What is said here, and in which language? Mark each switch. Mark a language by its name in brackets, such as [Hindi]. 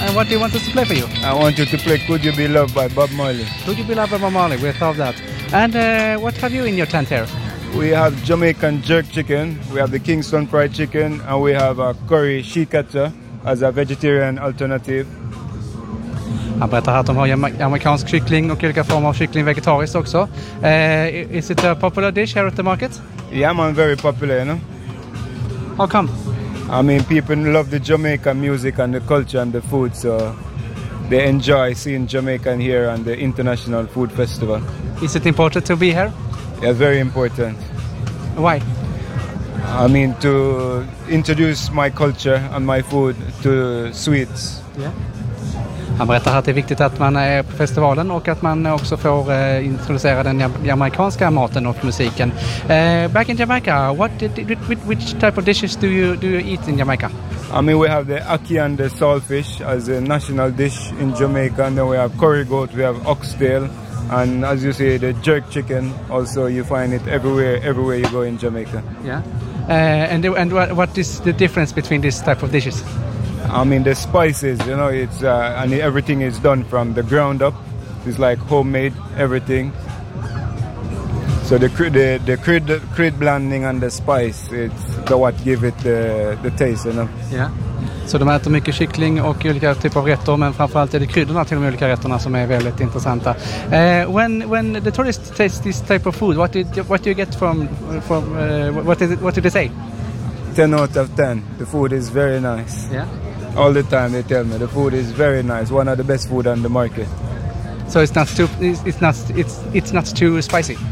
[English] And what do you want us to play for you? I want you to play Could You Be Loved by Bob Marley. Could You Be Loved by Bob Marley? We thought that. And what have you in your tent here? We have Jamaican jerk chicken, we have the Kingston fried chicken, and we have a curry shikata as a vegetarian alternative. [Swedish] Han berättar här att de har amerikansk kyckling och olika former av kyckling vegetariskt också. [English] Is it a popular dish here at the market? Yeah, man, very popular, you know. How come? I mean, people love the Jamaican music and the culture and the food, so they enjoy seeing Jamaican here on the International Food Festival. Is it important to be here? Yeah, very important. Why? I mean, to introduce my culture and my food to Swedes. Yeah. [Swedish] Han berättar att det är viktigt att man är på festivalen och att man också får introducera den jamaikanska maten och musiken. [English] Back in Jamaica, which type of dishes do you eat in Jamaica? I mean, we have the ackee and the saltfish as a national dish in Jamaica, and then we have curry goat, we have oxtail, and as you say, the jerk chicken. Also, you find it everywhere you go in Jamaica. Yeah. And what is the difference between these type of dishes? I mean, the spices, you know, it's and everything is done from the ground up. It's like homemade everything. So the crude blending and the spice, it's the what give it the taste, you know. Yeah. [Swedish] Så de äter mycket kyckling och olika typer av rätter, men framförallt är det kryddorna till de olika rätterna som är väldigt intressanta. [English] When the tourists taste this type of food, what do you get from what do they say? 10 out of 10. The food is very nice. Yeah. All the time they tell me the food is very nice, one of the best food on the market. So it's not too spicy?